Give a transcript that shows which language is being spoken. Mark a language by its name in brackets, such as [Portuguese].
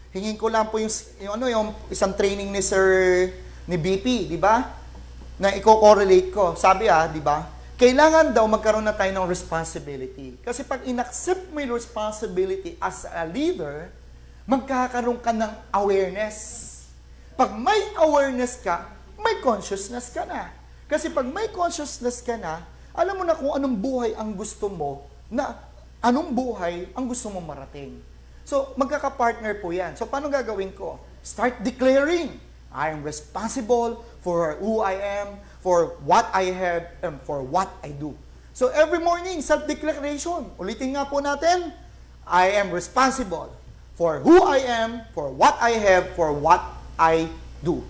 [Filipino] Hingin ko lang po yung isang training ni BP, di ba? Na i-correlate ko. Sabi di ba? Kailangan daw magkaroon na tayo ng responsibility. Kasi pag in-accept mo yung responsibility [English] as a leader, [Filipino] magkakaroon ka ng awareness. Pag may awareness ka, may consciousness ka na. Kasi pag may consciousness ka na, alam mo na kung anong buhay ang gusto mo, na anong buhay ang gusto mo marating. So, magkaka-partner po yan. So, paano gagawin ko? [English] Start declaring, I am responsible for who I am, for what I have, and for what I do. So, every morning, self-declaration. [Filipino] Ulitin nga po natin, [English] I am responsible for who I am, for what I have, for what I do.